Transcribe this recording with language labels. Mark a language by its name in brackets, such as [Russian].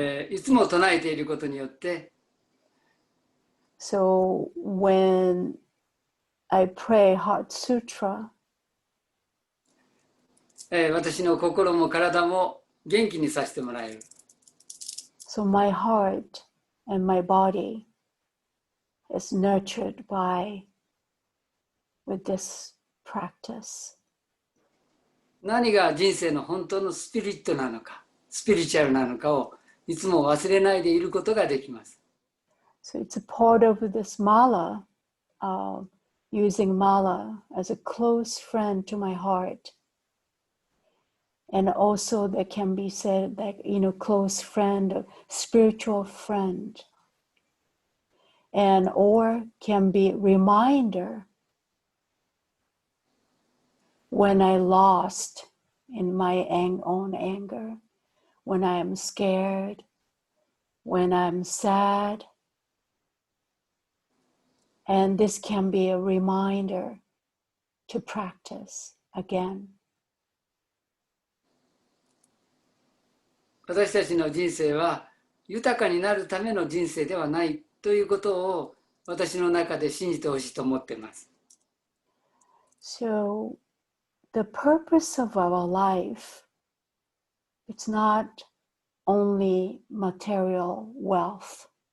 [Japanese] いつも唱えていることによって、 [English] So when I pray Heart Sutra, [Japanese] 私の心も体も元気にさせてもらえる。 [English] so my heart and my body is nurtured with this practice. [Japanese] 何が人生の本当のスピリットなのか、スピリチュアルなのかをいつも忘れないでいることができます。 [English] So it's a part of this mala, using mala as a close friend to my heart. And also that can be said that, close friend, spiritual friend. And or can be reminder when I lost in my own anger, when I am scared, when I'm sad. And this can be a reminder to practice again. [Japanese] 私たちの人生は豊かになるための人生ではないということを私の中で信じてほしいと思っています。 [English] So the purpose of our life, it's not only material wealth.